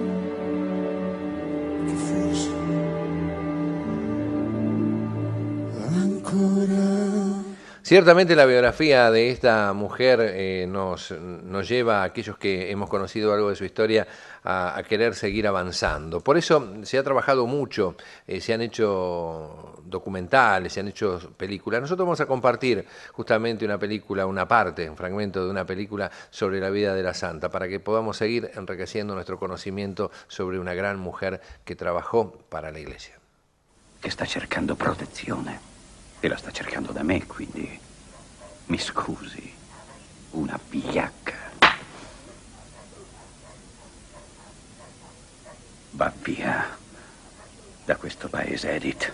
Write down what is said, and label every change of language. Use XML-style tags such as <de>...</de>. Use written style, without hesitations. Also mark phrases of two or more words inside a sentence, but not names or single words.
<it>che forse ancora.</it> <es>Ciertamente la biografía de esta mujer nos lleva a aquellos que hemos conocido algo de su historia a querer seguir avanzando. Por eso se ha trabajado mucho, se han hecho documentales, se han hecho películas. Nosotros vamos a compartir justamente una película, una parte, un fragmento de una película sobre la vida de la santa, para que podamos seguir enriqueciendo nuestro conocimiento sobre una gran mujer che trabajò para la Iglesia.</es> <it>Che sta cercando protezione e la sta cercando da me, quindi mi scusi, una vigliacca. Va via da questo paese, Edith.</it>